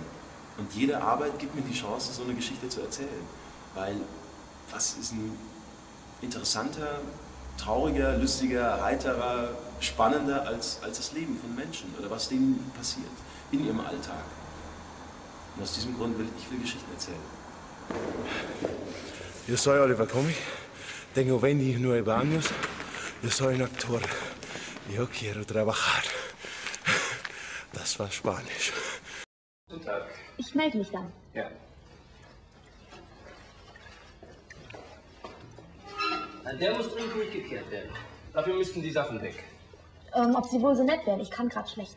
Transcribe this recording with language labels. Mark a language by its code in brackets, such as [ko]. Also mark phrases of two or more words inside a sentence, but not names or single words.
[de] Und jede Arbeit gibt mir die Chance, so eine Geschichte zu erzählen. Weil was ist ein interessanter, trauriger, lustiger, heiterer, spannender als das Leben von Menschen oder was denen passiert in ihrem Alltag. Und aus diesem Grund will ich Geschichten erzählen. [es] Yo soy Oliver Comi, tengo 29 años, yo soy un actor, yo quiero trabajar. [de] Das war Spanisch. Guten Tag. Ich melde mich dann. Ja. Der muss dringend durchgekehrt werden. Dafür müssten die Sachen weg. Ob Sie wohl so nett wären? Ich kann gerade schlecht.